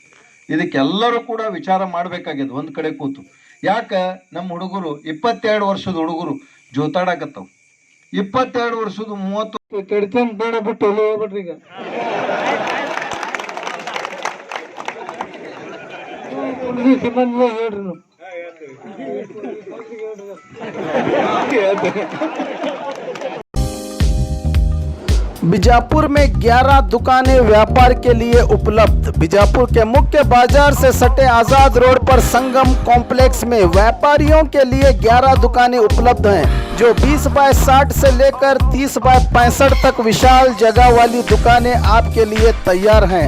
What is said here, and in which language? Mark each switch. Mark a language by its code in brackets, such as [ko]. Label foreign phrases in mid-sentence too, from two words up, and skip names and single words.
[kn] ಇದಕ್ಕೆಲ್ಲರೂ ಕೂಡ ವಿಚಾರ ಮಾಡ್ಬೇಕಾಗ್ಯದ ಒಂದ್ ಕಡೆ ಕೂತು. ಯಾಕ ನಮ್ಮ ಹುಡುಗರು 22 ವರ್ಷದ ಹುಡುಗರು ಜೋತಾಡಕತ್ತವ್. 22 ವರ್ಷದ 30 ಕಡಿತನ್ ಬೇಡ ಬಿಟ್ಟು ಎಲ್ಲಿ ಹೋಗ್ಬಿಟ್ರಿ. ಈಗ ಹೇಳ್ರಿ [hi] बीजापुर में 11 दुकानें व्यापार के लिए उपलब्ध। बीजापुर के मुख्य बाजार से सटे आजाद रोड पर संगम कॉम्प्लेक्स में व्यापारियों के लिए 11 दुकानें उपलब्ध हैं, जो 20 बाय 60 से लेकर 30 बाय 65 तक विशाल जगह वाली दुकानें आपके लिए तैयार हैं।